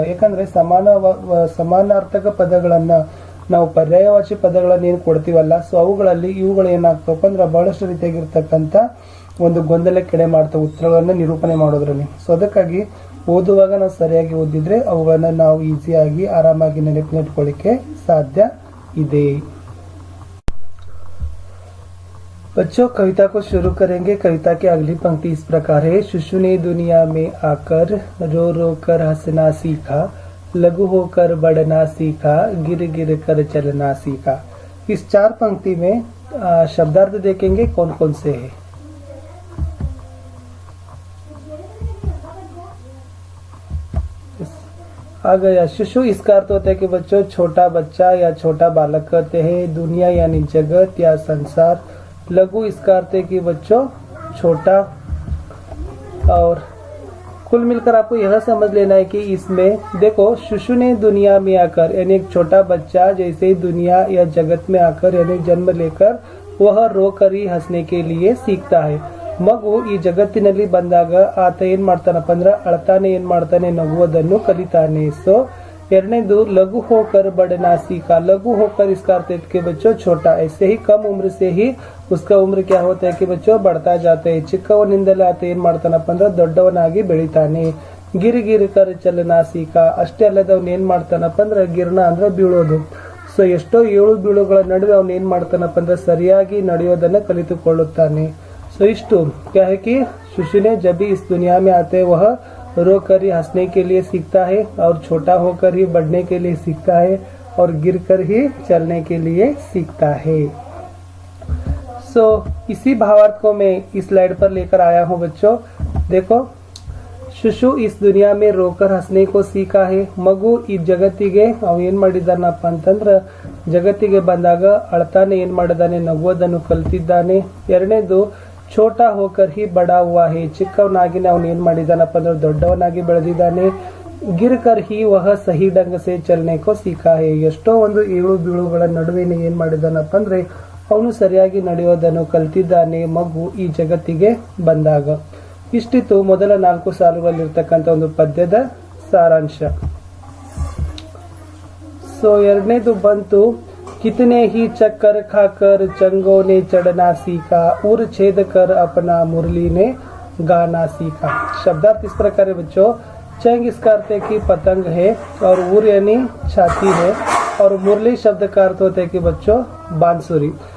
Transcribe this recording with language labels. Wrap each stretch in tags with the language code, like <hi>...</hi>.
<kn>ಯಾಕಂದ್ರೆ ಸಮಾನಾರ್ಥಕ ಪದಗಳನ್ನ ನಾವು ಪರ್ಯಾಯವಾಚಿ ಪದಗಳನ್ನ ಏನ್ ಕೊಡ್ತೀವಲ್ಲ, ಸೊ ಅವುಗಳಲ್ಲಿ ಇವುಗಳು ಏನಾಗ್ತವಪ್ಪ ಅಂದ್ರೆ ಬಹಳಷ್ಟು ರೀತಿಯಾಗಿರ್ತಕ್ಕಂಥ ಒಂದು ಗೊಂದಲಕ್ಕೆಡೆ ಮಾಡ್ತಾವೆ ಉತ್ತರಗಳನ್ನ ನಿರೂಪಣೆ ಮಾಡೋದ್ರಲ್ಲಿ। ಸೊ ಅದಕ್ಕಾಗಿ ಓದುವಾಗ ನಾವು ಸರಿಯಾಗಿ ಓದಿದ್ರೆ ಅವುಗಳನ್ನ ನಾವು ಈಸಿಯಾಗಿ ಆರಾಮಾಗಿ ನೆನಪಿನಿಟ್ಕೊಳ್ಳಿಕ್ಕೆ ಸಾಧ್ಯ ಇದೆ।</kn> <hi>बच्चों, कविता को शुरू करेंगे। कविता की अगली पंक्ति इस प्रकार है। शिशु ने दुनिया में आकर रो रो कर हंसना सीखा, लघु होकर बढ़ना सीखा, गिर गिर कर चलना सीखा। इस 4 पंक्ति में शब्दार्थ देखेंगे कौन कौन से है। आ गया शिशु, इसका अर्थ होता है कि बच्चों छोटा बच्चा या छोटा बालक कहते हैं। दुनिया यानी जगत या संसार। लघु इसका अर्थ है कि बच्चों छोटा। और कुल मिलकर आपको यह समझ लेना है कि इसमें देखो शिशु ने दुनिया में आकर यानी एक छोटा बच्चा जैसे ही दुनिया या जगत में आकर यानी जन्म लेकर वह रो कर ही हंसने के लिए सीखता है।</hi> <kn>ಮಗು ಈ ಜಗತ್ತಿನಲ್ಲಿ ಬಂದಾಗ ಆತ ಏನ್ ಮಾಡ್ತಾನಪ್ಪ ಅಂದ್ರೆ ಅಳ್ತಾನೆ ಏನ್ ಮಾಡ್ತಾನೆ ನಗುವುದನ್ನು ಕಲಿತಾನೆ। ಸೊ ಎರಡನೇದು</kn> <hi>ಲಘು ಹೋकर बढ़ना सीखा। लघु होकर इसका अर्थ है कि बच्चों छोटा, ऐसे ही कम उम्र से ही उसका उम्र क्या होता है कि बच्चों बढ़ता जाता है।</hi> <kn>ಚಿಕ್ಕವನಿಂದಲೇ ಆತ ಏನ್ ಮಾಡ್ತಾನಪ್ಪ ಅಂದ್ರೆ ದೊಡ್ಡವನಾಗಿ ಬೆಳಿತಾನೆ।</kn> <hi>ಗಿರಿ ಗಿರಿ ಕರ್ ಚಲನಾ ಸೀಖಾ,</hi> <kn>ಅಷ್ಟೇ ಅಲ್ಲದೆ ಅವ್ನ ಏನ್ ಮಾಡ್ತಾನಪ್ಪ ಅಂದ್ರೆ ಗಿರ್ನ ಅಂದ್ರೆ ಬೀಳೋದು। ಸೊ ಎಷ್ಟೋ ಏಳು ಬೀಳುಗಳ ನಡುವೆ ಅವ್ನ ಏನ್ ಮಾಡ್ತಾನಪ್ಪ ಅಂದ್ರೆ ಸರಿಯಾಗಿ ನಡೆಯೋದನ್ನ ಕಲಿತುಕೊಳ್ಳುತ್ತಾನೆ।</kn> <hi>तो इष्टो क्या है कि शिशु ने जब भी इस दुनिया में आते वह रो कर ही हंसने के लिए सीखता है और छोटा होकर ही बढ़ने के लिए सीखता है और गिर कर ही चलने के लिए सीखता है। इसी भावार्थ को मैं इस स्लाइड पर लेकर आया हूँ बच्चों। देखो ಶಿಶು इस दुनिया में रोकर हंसने को सीखा है.</hi> <kn>ಮಗು ಈ ಜಗತ್ತಿಗೆ ಅವ ಏನ್ ಮಾಡಿದಾನಪ್ಪ ಅಂತಂದ್ರ ಜಗತ್ತಿಗೆ ಬಂದಾಗ ಅಳ್ತಾನೆ ಏನ್ ಮಾಡಿದಾನೆ, ನಗುವುದನ್ನು ಕಲ್ತಿದ್ದಾನೆ. ಎರಡನೇದು</kn> <hi>ಛೋಟಾ ಹೋಕರ್ ಹಿ ಬಡಾ ಹುವಾ ಹೇ,</hi> <kn>ಚಿಕ್ಕವನಾಗಿನೇ ಅವನು ಏನ್ ಮಾಡಿದಾನಪ್ಪ ಅಂದ್ರೆ ದೊಡ್ಡವನಾಗಿ ಬೆಳೆದಿದ್ದಾನೆ.</kn> <hi>ಗಿರ್ ಕರ್ ಹಿ ವಹ ಸಹಿ ಢಂಗ ಸೆ ಚಲನೆ ಕೋ ಸೀಖಾ ಹೇ,</hi> <kn>ಎಷ್ಟೋ ಒಂದು ಏಳು ಬೀಳುಗಳ ನಡುವೆ ಏನ್ ಮಾಡಿದಾನಪ್ಪ ಅಂದ್ರೆ ಅವನು ಸರಿಯಾಗಿ ನಡೆಯೋದನ್ನು ಕಲ್ತಿದ್ದಾನೆ ಮಗು ಈ ಜಗತ್ತಿಗೆ ಬಂದಾಗ. ಇಷ್ಟಿತ್ತು ಮೊದಲ 4 ಸಾಲುಗಳಲ್ಲಿರ್ತಕ್ಕಂಥ ಒಂದು ಪದ್ಯದ ಸಾರಾಂಶ. ಸೊ ಎರಡನೇದು ಬಂತು,</kn> <hi>कितने ही चक्कर खाकर चंगों ने चढ़ना सीखा, उर छेद कर अपना मुरली ने गाना सीखा. शब्दार्थ इस प्रकार है बच्चों. चंग इसका अर्थ है कि पतंग है, और उर यानी छाती है, और मुरली शब्द का अर्थ होता है कि बच्चों बांसुरी.</hi>